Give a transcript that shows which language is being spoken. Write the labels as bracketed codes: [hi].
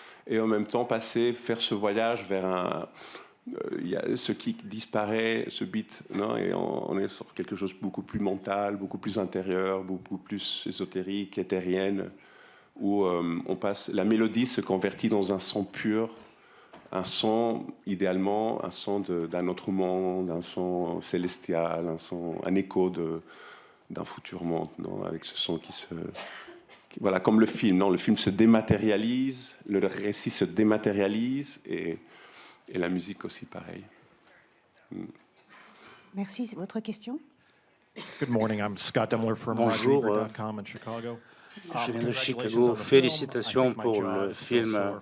[fr] et en même temps faire ce voyage vers il y a ce qui disparaît, ce beat, non, et on est sur quelque chose de beaucoup plus mental, beaucoup plus intérieur, beaucoup plus ésotérique, éthérienne, où la mélodie se convertit dans un son pur, un son, idéalement, un son d'un autre monde, un son célestial, un écho d'un futur monde, non, avec ce son voilà, comme le film, non, le film se dématérialise, le récit se dématérialise, et la musique aussi, pareil. Merci. Votre question? [en] Good morning, I'm Scott Demler from RogerEbert.com in Chicago. [fr] Je viens de Chicago. Félicitations pour le film.